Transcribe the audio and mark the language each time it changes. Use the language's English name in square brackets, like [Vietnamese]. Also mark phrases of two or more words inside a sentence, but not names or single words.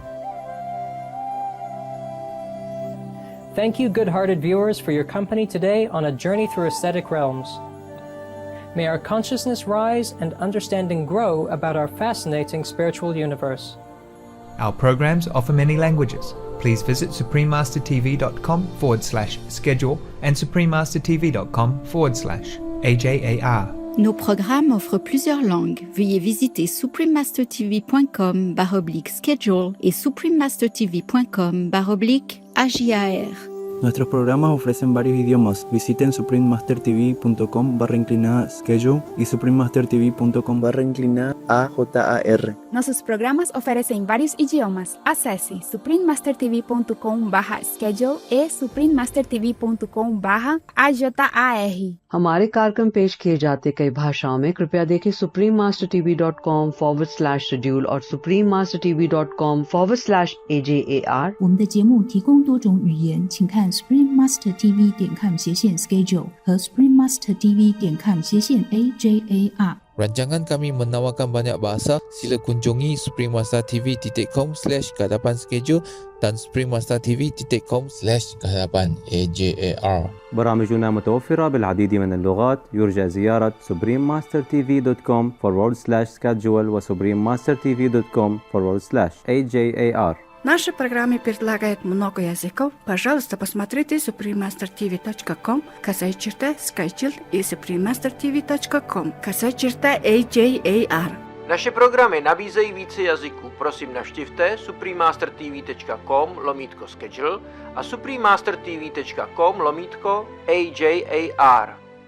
[English] Thank you, good-hearted viewers, for your company today on a journey through aesthetic realms. May our consciousness rise and understanding grow about our fascinating spiritual universe. Our programs offer many languages. Please visit suprememastertv.com/schedule and suprememastertv.com/AJAR. [French] Nos programmes offrent plusieurs langues. Veuillez visiter suprememastertv.com/schedule et suprememastertv.com/AJAR. [Spanish] Nuestros programas ofrecen varios idiomas. Visiten suprememastertv.com/schedule y suprememastertv.com/AJAR. [Portuguese] Nossos programas oferecem vários idiomas. Acesse suprememastertv.com/schedule e suprememastertv.com/AJAR. [Hindi] हमारे कार्यक्रम पेश किए जाते कई भाषाओं में कृपया देखें suprememastertv.com/schedule और suprememastertv.com/AJAR。 [Chinese] 我们的节目提供多种语言，请看 suprememastertv.com/schedule 和 suprememastertv.com/AJAR。 [Malay] Rancangan kami menawarkan banyak bahasa. Sila kunjungi suprememastertv.com/kehadapan-schedule dan suprememastertv.com/kehadapan-AJAR. [Arabic] برامجنا متوفرة بالعديد من اللغات. يرجى زيارة suprememastertv.com/schedule و suprememastertv.com/AJAR. [Russian] Наши программы предлагают много языков. Пожалуйста, посмотрите suprememastertv.com/schedule и suprememastertv.com/AJAR. [Czech] Naše programy nabízejí více jazyků. Prosím, navštivte suprememastertv.com/schedule a suprememastertv.com/AJAR.